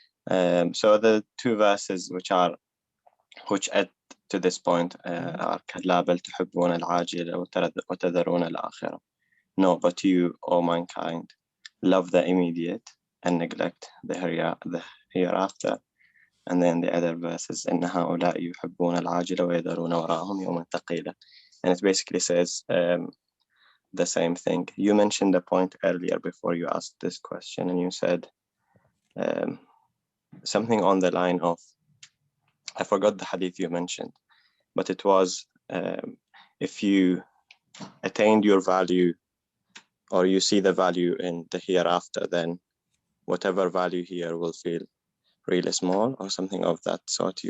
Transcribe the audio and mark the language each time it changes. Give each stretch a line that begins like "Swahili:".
English: So the two verses which add to this point are
Arabic: كلا بل تحبون العاجلة وتذرون الآخرة.
English: No, but you, O mankind, love the immediate and neglect the hereafter. And then the other verses,
Arabic: إن هؤلاء يحبون العاجلة ويذرون وراءهم يوما ثقيلا.
English: And it basically says the same thing. You mentioned a point earlier before you asked this question, and you said something on the line of, I forgot the hadith you mentioned, but it was if you attained your value, or you see the value in the hereafter, then whatever value here will feel really small, or something of that sort.